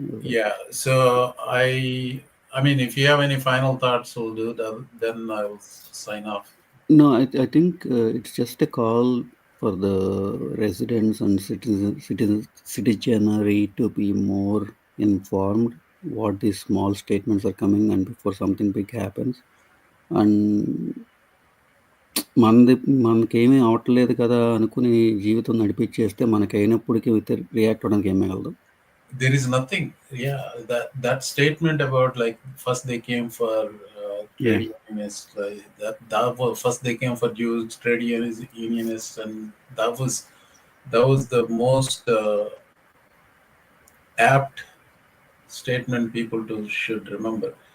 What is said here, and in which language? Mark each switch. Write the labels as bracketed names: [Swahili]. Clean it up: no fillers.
[English] Yeah, so I mean, if you have any final thoughts, we'll do that. Then I'll sign off. No, I think it's just a call for the residents and citizenry to be more informed what these small statements are coming and before something big happens. [Telugu] And మనకేమీ అవట్లేదు కదా అనుకుని జీవితం నడిపించేస్తే మనకి అయినప్పటికీ react అవడానికి ఏం మిగలదు. [English] There is nothing. Yeah, that statement about like first they came for trade unionists, like that was first they came for Jews, trade unionists, and that was the most apt statement people should remember.